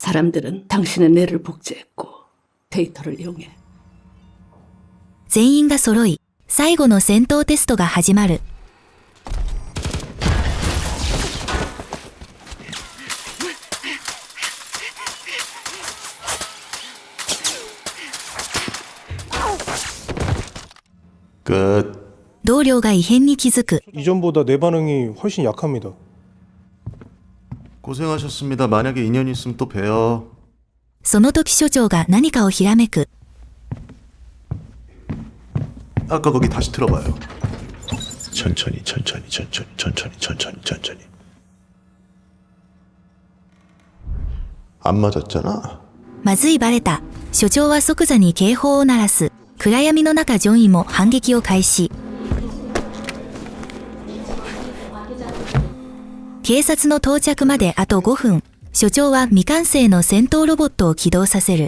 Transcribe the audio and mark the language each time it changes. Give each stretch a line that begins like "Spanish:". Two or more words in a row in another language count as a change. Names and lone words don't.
Korean: 사람들은 당신의 뇌를 복제했고 데이터를 이용해.
Japanese: 全員が揃い、最後の戦闘テストが始まる。
Korean: 끝.
Japanese: 同僚が異変に気づく。
Korean: 이전보다 내 반응이 훨씬 약합니다. 고생하셨습니다. 만약에 인연 있으면 또 봬요.
Japanese: その時所長が何かをひらめく。
Korean: 아까 거기 다시 틀어봐요. 천천히. 안 맞았잖아.
Japanese: まずいバレた。所長は即座に警報を鳴らす。暗闇の中ジョイも反撃を開始。警察の到着まであと5分。所長は未完成の戦闘ロボットを起動させる。